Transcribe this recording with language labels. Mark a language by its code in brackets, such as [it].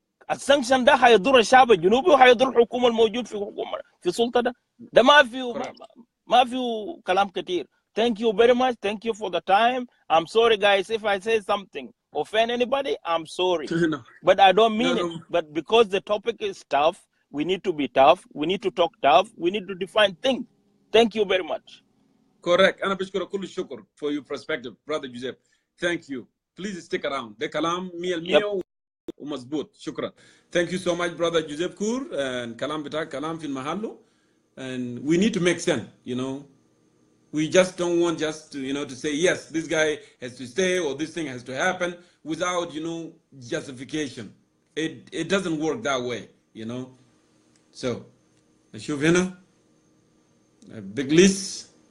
[ar] السانكشن ده هيضر الشعب الجنوبي وهيضر الحكومه الموجود في سلطه ده ما فيه كلام كتير. [en] Thank you very much. Thank you for the time. I'm sorry guys if I say something offend anybody. I'm sorry. But I don't mean it. But because the topic is tough, we need to be tough. We need to talk tough. We need to define things. Thank you very much. Correct. [ar] أنا بشكرك كل الشكر [en] for your perspective, brother Joseph. Thank you. Please stick around. [ar] ده كلام 100% ومظبوط. شكرا. [en] Thank you so much, brother Joseph Kur. And [ar] كلام بتاعك كلام في المحله. [en] And we need to make sense, We just don't want to say, yes, this guy has to stay or this thing has to happen without, justification. It doesn't work that way, So, [ar] نشوف هنا. [en] A big list.